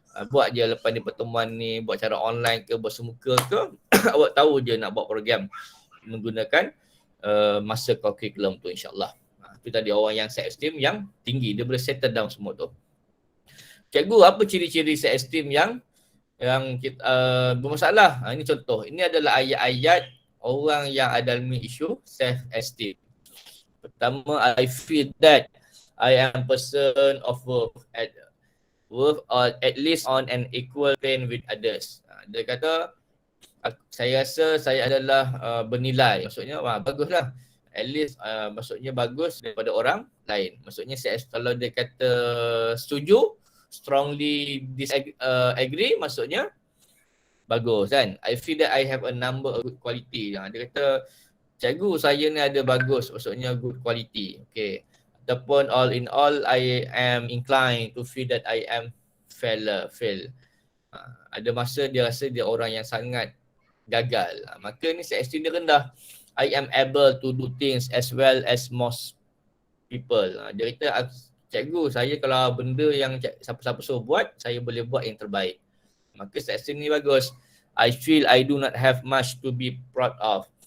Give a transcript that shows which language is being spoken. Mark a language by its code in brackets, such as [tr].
[ms] Buat je lepas ni pertemuan ni, buat cara online ke, bersemuka ke, awak tahu je nak buat program menggunakan masa kurikulum tu insya-Allah. Itu tadi orang yang self esteem yang tinggi, dia boleh settle down semua tu. Cikgu, apa ciri-ciri self esteem yang kita, bermasalah? Ini contoh. Ini adalah ayat-ayat orang yang ada isu self esteem. Pertama, [en] I feel that I am person of worth at least on an equal plane with others. [ms] Dia kata, saya rasa saya adalah bernilai. Maksudnya baguslah. [en] At least [ms] maksudnya bagus daripada orang lain. Maksudnya kalau dia kata setuju, [en] strongly disagree, [ms] maksudnya bagus kan. [en] I feel that I have a number of good quality. [ms] Dia kata cikgu saya ni ada bagus, maksudnya good [en] quality. Okay. Ataupun all in all I am inclined to feel that I am fail. [ms] Ada masa dia rasa dia orang yang sangat gagal. Maka ni self esteem dia rendah. [en] I am able to do things as well as most people. [ms] Dia kata, cikgu saya kalau benda yang siapa-siapa suruh buat, saya boleh buat yang terbaik. Maka self esteem ni bagus. [en] I feel I do not have much to be proud of.